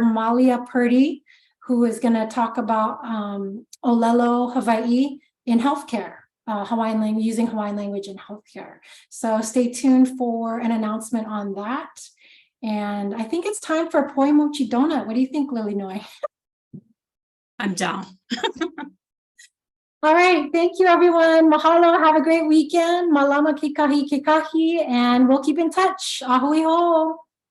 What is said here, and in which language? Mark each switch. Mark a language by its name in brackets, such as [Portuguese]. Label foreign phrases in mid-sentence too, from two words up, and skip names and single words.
[English] Malia Purdy, who is going to talk about [Hawaiian] Olelo Hawaii [English] in healthcare, using Hawaiian language in healthcare. So stay tuned for an announcement on that. And I think it's time for a poi mochi donut. What do you think, Lilinoe? I'm down. All right. Thank you, everyone. Mahalo. Have a great weekend. [Hawaiian] Malama kikahi kikahi. [English] And we'll keep in touch. [Hawaiian] Ahui ho.